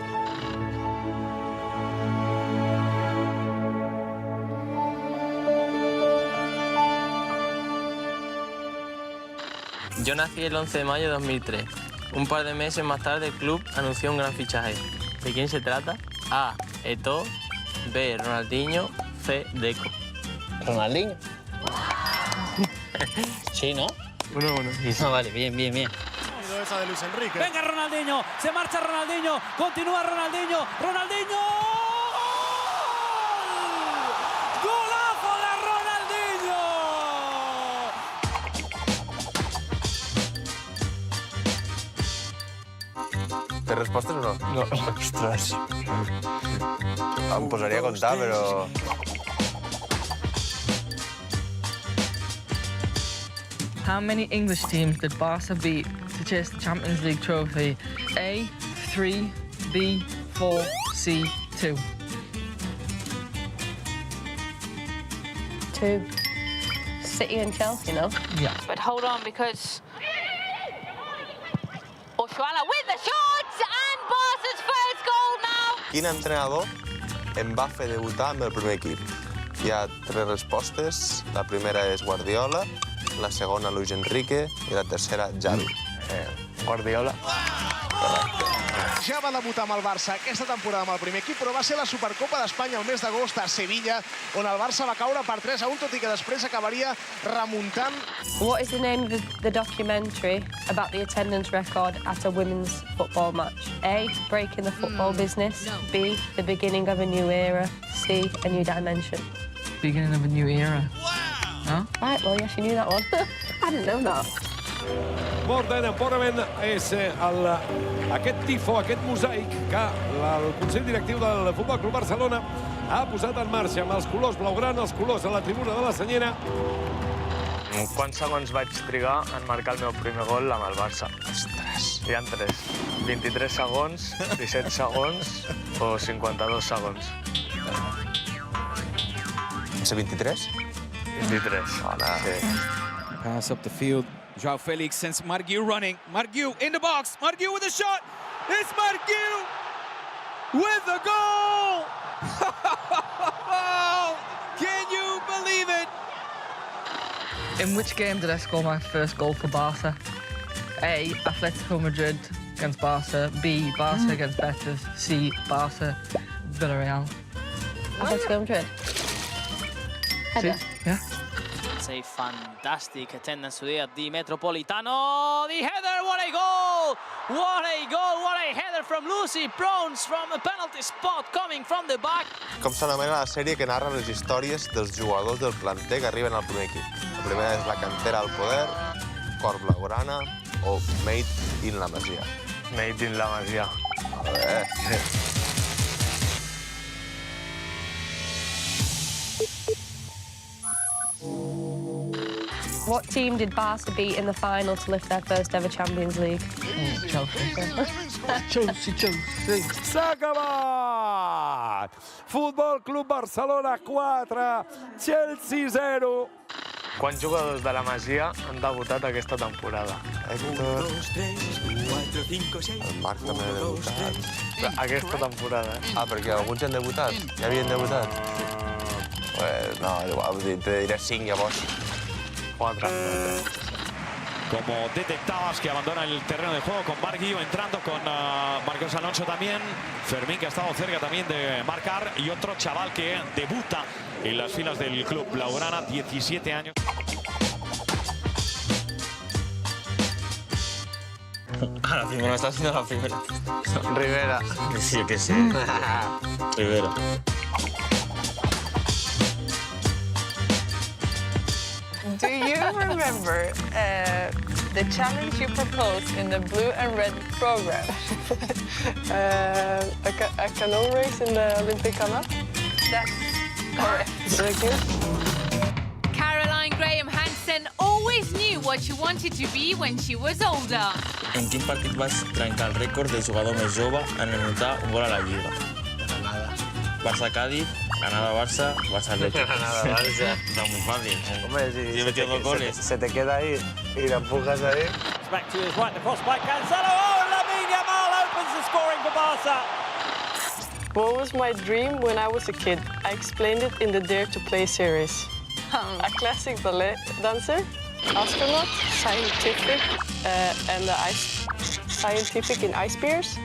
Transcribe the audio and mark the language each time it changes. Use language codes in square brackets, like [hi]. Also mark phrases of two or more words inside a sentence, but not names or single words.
[es] Yo nací el 11 de mayo de 2003. Un par de meses más tarde el club anunció un gran fichaje. ¿De quién se trata? A. Eto'o. B, Ronaldinho, C, Deco. ¿Ronaldinho? Sí, ¿no? 1-1. No, vale, bien, bien, bien. Esa de Luis Enrique. Venga Ronaldinho, se marcha Ronaldinho, continúa Ronaldinho, ¡Ronaldinho! ¡Gol! ¡Golazo de Ronaldinho! [ca] ¿Té respostes o no? No. Ostres. Em posaria a comptar, però... [en] How many English teams did Barca beat to chase the Champions League trophy? A, 3, B, 4, C, 2. 2. City and Chelsea, no? Yeah. But hold on, because Oshuala with the shot and Barca's first goal now. [ca] Quin entrenador em va fer debutar amb el primer equip? Hi ha 3 respostes. La primera és Guardiola, la segona Luis Enrique i la tercera Xavi. Guardiola. Ja va debutar amb el Barça aquesta temporada amb el primer equip, però va ser la Supercopa d'Espanya el mes d'agost a Sevilla, on el Barça va caure per 3-1, tot i que després acabaria remuntant. [en] What is the name of the documentary about the attendance record at a women's football match? A, Breaking the Football Business. No. B, The Beginning of a New Era. C, A New Dimension. Beginning of a new era. No? Right, well, yes, you knew that one. I didn't know that. More than empowerment [ca] és aquest tifo, aquest mosaic que el Consell Directiu del Futbol Club Barcelona ha posat en marxa amb els colors blaugrana, els colors a la tribuna de la Senyera. Quants segons vaig trigar en marcar el meu primer gol amb el Barça? Ostres. Hi ha 3. 23 segons, 17 segons o 52 segons. Ser 23? 23. Sí. [en] Pass up the field. João Felix sends Marguiu running. Marguiu in the box. Marguiu with a shot. It's Marguiu with the goal! Can you believe it? In which game did I score my first goal for Barca? A, Atletico Madrid against Barca. B, Barca against Betis. C, Barca, Villarreal. Atletico Madrid. Header. Yeah. It's a fantastic attendance today at the Metropolitano. The header, what a goal! What a goal, what a header from Lucy Bronze from a penalty spot coming from the back. [ca] Com s'anomena la sèrie que narra les històries dels jugadors del planter que arriben al primer equip? La primera és La cantera al poder, Cor blaugrana o Made in la Masia. Made in la Masia. A veure. [en] What team did Barca beat in the final to lift their first ever Champions League? Chelsea. [ca] S'ha acabat! Futbol Club Barcelona 4, Chelsea 0. Quants jugadors de la Masia han debutat aquesta temporada? Héctor... El Marc també ha debutat. Aquesta temporada, Ah, perquè alguns ja han debutat? Ja havien debutat? [es] Pues no, igual, te diré 5 llavors. 4. Como detectabas que abandona el terreno de juego con Marguiu entrando con Marcos Alonso también. Fermín que ha estado cerca también de marcar y otro chaval que debuta en las filas del club blaugrana, 17 años. La primera está haciendo la primera. Rivera. Sí, yo qué sé. Rivera. [en] Do you remember the challenge you proposed in the blue and red program? A canoe race in the Olympic Canal? That's correct. Thank you. Caroline Graham Hansen always knew what she wanted to be when she was older. [ca] En quin partit vas trencar el rècord de jugador més jove en anotar un gol a la Lliga? Granada. Barça-Cádiz, Granada-Barça, Barça-Atlético. Granada-Barça. [es] Está muy fácil. Hombre, si Yo he metido 2 goles. se te queda ahí y la empujas ahí. [en] Back to his right, the cross by Cancelo. Oh, Lamine Yamal opens the scoring for Barca. What was my dream when I was a kid? I explained it in the Dare to Play series. A classic ballet dancer, astronaut, scientific, and scientific in ice bears.